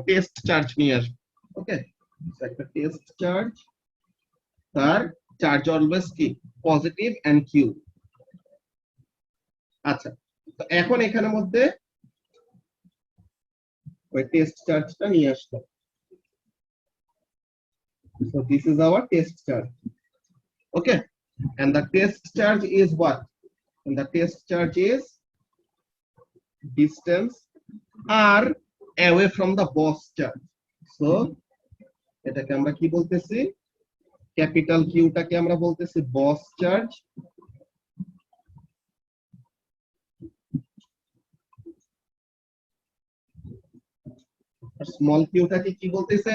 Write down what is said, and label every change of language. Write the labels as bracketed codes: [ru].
[bn] Test charge নিয়ে আসবো, ওকে। একটা টেস্ট চার্জ, তার চার্জ অলওয়েজ কি পজিটিভ এন্ড কিউ। আচ্ছা, তো এখন এখানের মধ্যে ওই টেস্ট চার্জটা নিয়ে আসলাম। [en] So this is our test charge, okay, and the test charge is what? And the test charge is distance r away from the boss charge. [bn] So এটাকে আমরা কি বলতেছি? ক্যাপিটাল কিউটাকে আমরা বলতেছি বস চার্জ, আর স্মল কিউটাকে কি বলতেছে?